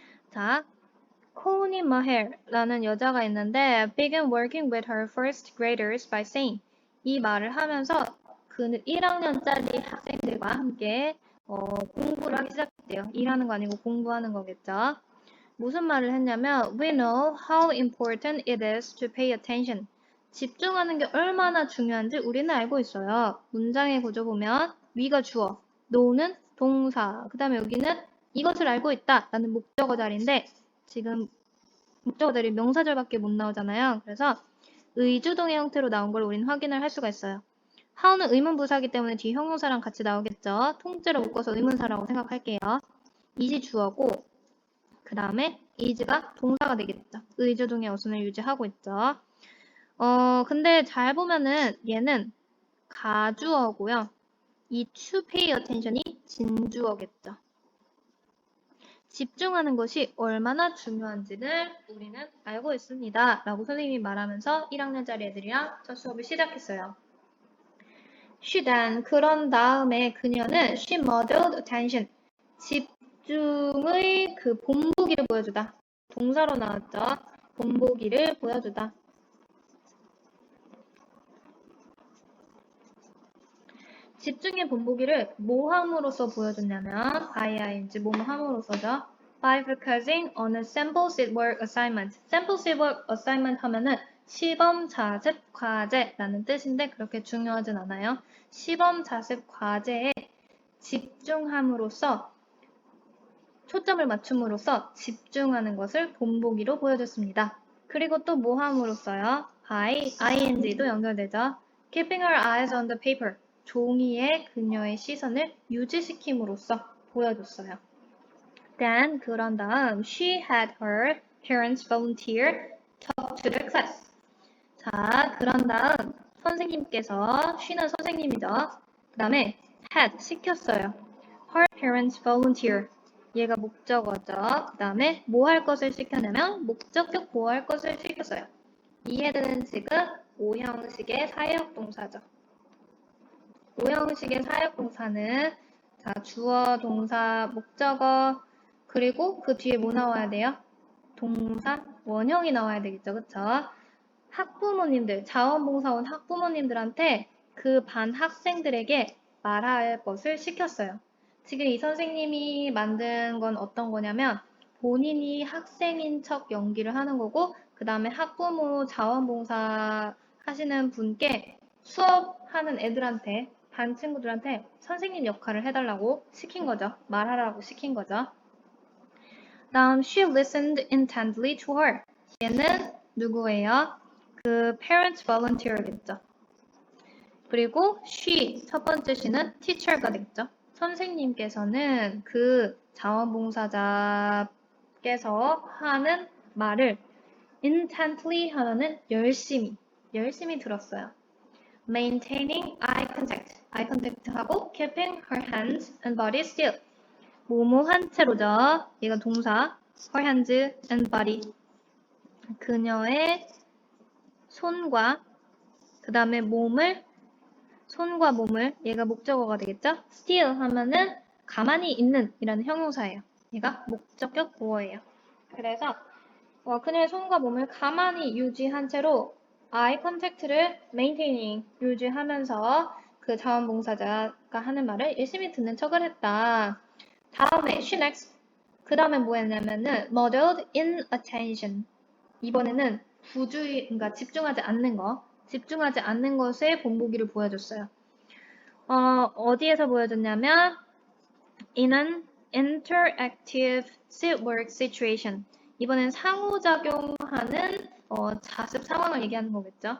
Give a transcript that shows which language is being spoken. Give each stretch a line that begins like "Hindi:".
Korean: 자, 코니 마헬라는 여자가 있는데
English: began working with her first graders by saying
Korean: 이 말을 하면서 그는 1학년짜리 학생들과 함께 공부를 하기 시작했대요. 일하는 거 아니고 공부하는 거겠죠. 무슨 말을 했냐면
English: We know how important it is to pay attention.
Korean: 집중하는 게 얼마나 중요한지 우리는 알고 있어요. 문장의 구조 보면 we가 주어, know는 동사, 그 다음에 여기는 이것을 알고 있다 라는 목적어 자리인데 지금 목적어들이 명사절밖에 못 나오잖아요. 그래서 의주동의 형태로 나온 걸 우리는 확인을 할 수가 있어요. how는 의문부사이기 때문에 뒤 형용사랑 같이 나오겠죠. 통째로 묶어서 의문사라고 생각할게요. is이 주어고 그 다음에 is가 동사가 되겠죠. 의주동의 어순을 유지하고 있죠. 근데 잘 보면은 얘는 가주어고요. 이
English: to pay attention
Korean: 이 진주어겠죠. 집중하는 것이 얼마나 중요한지를 우리는 알고 있습니다. 라고 선생님이 말하면서 1학년짜리 애들이랑 첫 수업을 시작했어요.
English: She then,
Korean: 그런 다음에 그녀는
English: she modeled attention.
Korean: 집중의 그 본보기를 보여주다. 동사로 나왔죠. 본보기를 보여주다. 집중의 본보기를 뭐 함으로써 보여줬냐면 by ing, 뭐뭐 함으로써죠.
English: by focusing on a sample fieldwork assignment. sample fieldwork assignment
Korean: 하면은 시범 자습 과제라는 뜻인데 그렇게 중요하진 않아요. 시범 자습 과제에 집중함으로써 초점을 맞춤으로써 집중하는 것을 본보기로 보여줬습니다. 그리고 또 뭐 함으로써요? by ing도 연결되죠.
English: keeping her eyes on the paper.
Korean: 종이에 그녀의 시선을 유지시킴으로써 보여줬어요.
English: Then
Korean: 그런 다음
English: she had her parents volunteer talk to the class.
Korean: 자, 그런 다음 선생님께서 she는 선생님이죠. 그 다음에 had 시켰어요.
English: her parents volunteer.
Korean: 얘가 목적어죠. 그 다음에 뭐 할 것을 시켰냐면 목적격 뭐 할 것을 시켰어요. 이해되는 지금 오형식의 사역동사죠. 오형식의 사역동사는 자, 주어, 동사, 목적어 그리고 그 뒤에 뭐 나와야 돼요? 동사, 원형이 나와야 되겠죠. 그쵸? 학부모님들, 자원봉사원 학부모님들한테 그 반 학생들에게 말할 것을 시켰어요. 지금 이 선생님이 만든 건 어떤 거냐면 본인이 학생인 척 연기를 하는 거고 그 다음에 학부모 자원봉사 하시는 분께 수업하는 애들한테 반 친구들한테 선생님 역할을 해달라고 시킨 거죠. 말하라고 시킨 거죠.
English: 다음 she listened intently to her.
Korean: 얘는 누구예요? 그 parents volunteer겠죠. 그리고 she 첫 번째 she는 teacher가 되겠죠. 선생님께서는 그 자원봉사자께서 하는 말을 intently 하면은 열심히 들었어요.
English: maintaining eye contact하고 keeping her hands and body still.
Korean: 뭐뭐한 채로죠. 얘가 동사
English: her hands and body.
Korean: 그녀의 손과 그 다음에 손과 몸을 얘가 목적어가 되겠죠? still 하면은 가만히 있는 이라는 형용사예요. 얘가 목적격 보어예요. 그래서 그녀의 손과 몸을 가만히 유지한 채로 eye contact를 maintaining 유지하면서 그 자원봉사자가 하는 말을 열심히 듣는 척을 했다. 다음에 she next 그 다음에 뭐 했냐면은
English: modeled in attention
Korean: 이번에는 그러니까 집중하지 않는 것의 본보기를 보여줬어요. 어디에서 보여줬냐면
English: in an interactive fieldwork situation.
Korean: 이번엔 상호작용하는 자습 상황을 얘기하는 거겠죠.